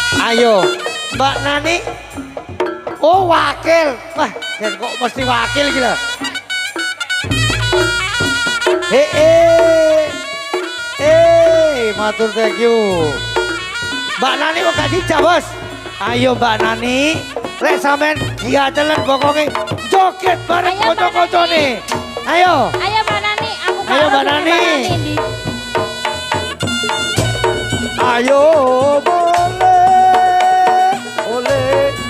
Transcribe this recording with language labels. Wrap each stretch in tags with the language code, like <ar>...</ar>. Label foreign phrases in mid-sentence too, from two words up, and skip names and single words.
<jv>Ayo, Mbak Nani. Oh, wakil. Wah, kok mesti wakil gitu. Matur</jv> <en>thank you.</en> <jv>Mbak Nani kok gak dijak, Bos? Ayo Mbak Nani, lek sampean diatelen bokonge joget bareng Ayo, Mbak kanca-kancane. Ayo. Ayo Mbak Nani, aku Ayo, Mbak Nani. Ndi. Ayo boleh, boleh.</jv>